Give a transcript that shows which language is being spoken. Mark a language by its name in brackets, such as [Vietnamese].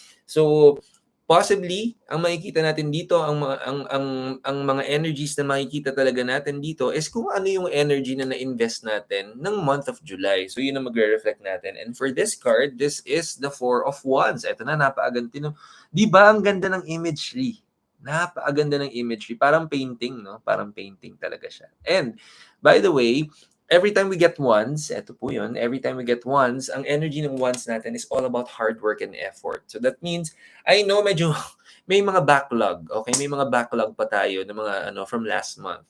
[Filipino] So possibly, ang makikita natin dito, ang mga energies na makikita talaga natin dito is kung ano yung energy na na-invest natin ng month of July. So, yun ang magre-reflect natin. [English] And for this card, this is the Four of Wands. [Filipino] Ito na, napakaganda. Di ba ang ganda ng imagery? Napakaganda ng imagery. Parang painting, no? Parang painting talaga siya. [English] And, by the way, every time we get wands, eto po yun, every time we get wands, [Filipino] ang energy ng wands natin [English] is all about hard work and effort. So, that means I know medyo may mga backlog, okay? [Filipino] May mga backlog pa tayo ng mga from last month.